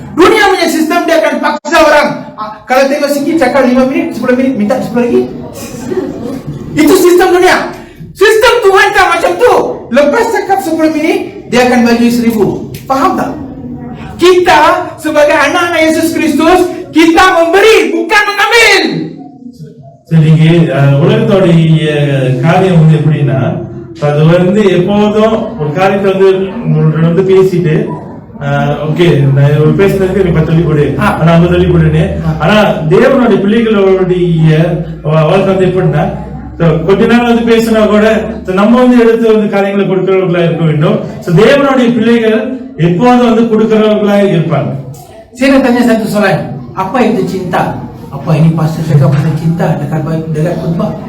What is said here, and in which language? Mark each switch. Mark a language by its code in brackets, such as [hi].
[ms] Dunia punya sistem dia akan paksa orang. Kalau tengok sikit cakap 5 minit, 10 minit minta 10 lagi. Itu sistem dunia. Sistem Tuhan tak macam tu. Lepas cakap 10 minit, dia akan bagi 1000. Faham tak? Kita sebagai anak-anak Yesus Kristus, kita memberi bukan mengambil. [ta] சரிங்க, உலகத்தோடைய காரியம் வந்து எப்படின்னா, அது வந்து எப்போதும் ஒரு காரியத்தை வந்து பேசிட்டு ஓகே நான் பேசுனதுக்கு நீ 10 சொல்லி கொடு, ஆனா 50 சொல்லி கொடுன்னு. ஆனா தேவனுடைய பிள்ளைகளுடைய வாழ்க்கை வந்து எப்படின்னா, கொஞ்ச நாள் வந்து பேசினா கூட நம்ம வந்து எடுத்து வந்து காரியங்களை கொடுக்கிறவர்களா இருக்க வேண்டும். தேவனுடைய பிள்ளைகள் எப்போதும் வந்து கொடுக்கிறவர்களா இருப்பாங்க. [ms] Saya nak tanya satu soalan. Apa itu cinta? Apa ini pastor cakap pasal cinta dekat khutbah?